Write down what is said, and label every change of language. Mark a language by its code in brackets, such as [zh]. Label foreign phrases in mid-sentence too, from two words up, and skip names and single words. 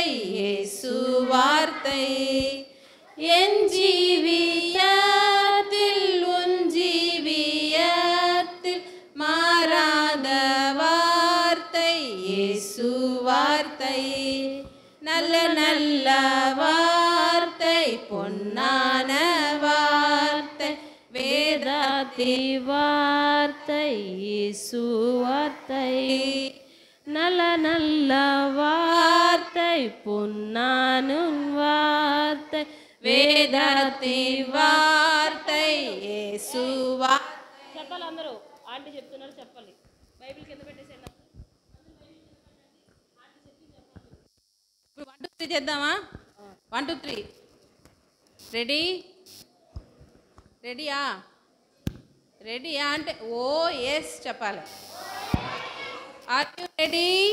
[ta] இயேசு வார்த்தை என் ஜீவியத்தில் உன் ஜீவியத்தில் மாறாத வார்த்தை இயேசு வார்த்தை நல்ல நல்ல வார்த்தை பொன்னான வார்த்தை வேதத்தி வார்த்தை இயேசு வார்த்தை நல்ல நல்ல வார்த்தை பொன்னான வார்த்தை வேதத்தி வார்த்தை இயேசு [te] చెప్పాలి అందరూ ఆంటీ చెప్తున్నారు చెప్పాలి బైబిల్ కింద పెట్టేసేయండి ఇప్పుడు 1 2 3 చేద్దామా 1 2 3 రెడీ రెడీయా రెడీయా అంటే [en] oh yes [te] చెప్పాలి [en] are you ready